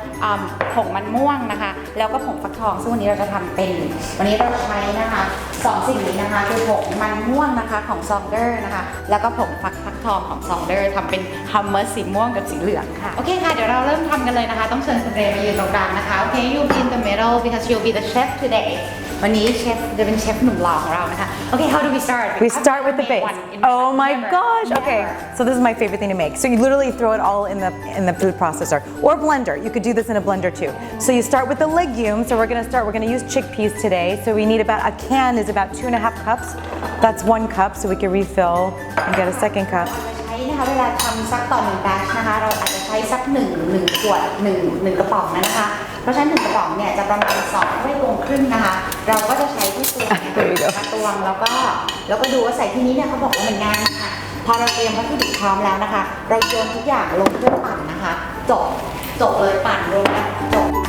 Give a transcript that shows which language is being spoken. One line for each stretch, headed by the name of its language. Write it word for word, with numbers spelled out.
Thai: um, ผงมันม่วงนะคะแล้วก็ผงฟักทองซึ่งวันนี้เราจะทำเป็นวันนี้เราใช้นะคะสองสิ่งนี้นะคะคือผงมันม่วงนะคะของซองเดอร์นะคะแล้วก็ผงฟักฟักทองของซองเดอร์ทำเป็นฮัมเมอร์สีม่วงกับสีเหลืองค่ะโอเคค่ะเดี๋ยวเราเริ่มทำกันเลยนะคะต้องเชิญคุณเรย์มายืนตรงกลางนะคะโอเค
English: you be in the middle because you'll be the chef today
Thai: วันนี้เชฟจะเป็นเชฟหนุ่มหล่อของเรานะคะโอเค
English: how do we start We start with the base. Oh my gosh. Okay. So this is my favorite thing to make. So you literally throw it all in the in the food processor or blender. You could do this in a blender too. So you start with the legumes. So we're going to start. We're going to use chickpeas today. So we need about a can is about two and a half cups. That's one cup. So we can refill and get a second cup.
Thai: ใช้นะคะเวลาทำสักต่อหนึ่งแบชนะคะเราอาจจะใช้สักหนึ่งหนึ่งขวดหนึ่งหนึ่งกระป๋องนะคะเพราะฉะนั้นหนึ่งกระป๋องเนี่ยจะประมาณสองถ้วยตวงครึ่งนะคะเราก็จะใช้ที่ตัวมาตวงแล้วก็แล้วก็ดูว่าใส่ที่นี้เนี่ยเขาบอกว่ามันง่ายค่ะพอเราเตรียมวัตถุดิบพร้อมแล้วนะคะเราโยนทุกอย่างลงเครื่องปั่นนะคะจบจบเลยปั่นลงแล้วจบ